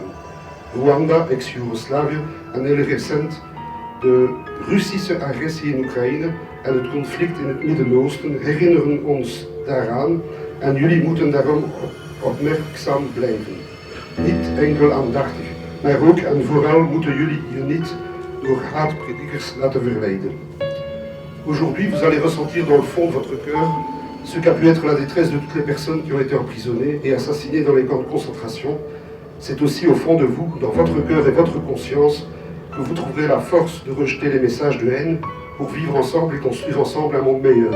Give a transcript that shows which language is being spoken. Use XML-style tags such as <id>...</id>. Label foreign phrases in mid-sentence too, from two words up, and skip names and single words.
<nl>Rwanda, ex-Joegoslavië en heel recent de Russische agressie in Oekraïne en het conflict in het Midden-Oosten herinneren ons daaraan en jullie moeten daarom opmerkzaam blijven. Niet enkel aandachtig, maar ook en vooral moeten jullie je niet door haatpredikers laten verleiden.</nl> <fr>Aujourd'hui, vous allez ressentir dans le fond de votre cœur ce qu'a pu être la détresse de toutes les personnes qui ont été emprisonnées et assassinées dans les camps de concentration. C'est aussi au fond de vous, dans votre cœur et votre conscience, que vous trouverez la force de rejeter les messages de haine pour vivre ensemble et construire ensemble un monde meilleur.</fr>